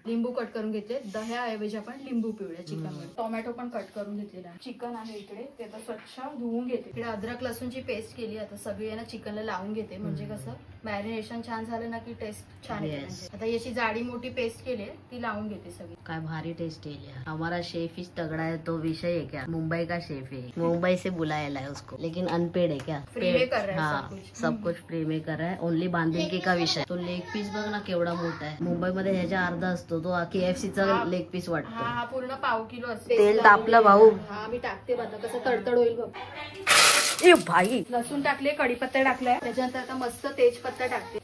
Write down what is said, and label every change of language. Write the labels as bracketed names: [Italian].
[Marathi] लिंबू कट करून घेतले, दह्याऐवजी आपण लिंबू पिवळ्या चिकनवर. टोमॅटो पण कट करून घेतलेला आहे. चिकन आहे इकडे, ते आता स्वच्छ धुवून घेते. इकडे अद्रक लसूणची पेस्ट केली. आता सगळी आहे ना चिकनला लावून घेते, म्हणजे कसं मॅरिनेशन छान झालं ना की टेस्ट छान येते. आता याची जाडी मोठी पेस्ट केली ती लावून घेते सगळी. काय भारी टेस्ट [Hindi] है. हमारा शेफ ही तगड़ा है, तो विषय है क्या, मुंबई का शेफ है, मुंबई से बुलाया है उसको, लेकिन अनपेड है क्या, फ्री में कर रहा है, हाँ सब कुछ फ्री में कर रहा है. [Marathi] ओनली बांधिलकी [Hindi] का [Marathi] विषय. तो लेग पीस बघ ना केवढा मोठा आहे. मुंबईमध्ये ह्याच्या अर्धा असतो, तो KFC चा लेग पीस वाटतो. हा पूर्ण पाव किलो असतो. तेल तापलं भाऊ. हा मी टाकते बघा कसं तडतड होईल बघ. ए भाई, लसूण टाकले, कढीपत्ता टाकलाय, त्याच्यानंतर आता मस्त तेजपत्ता टाकते.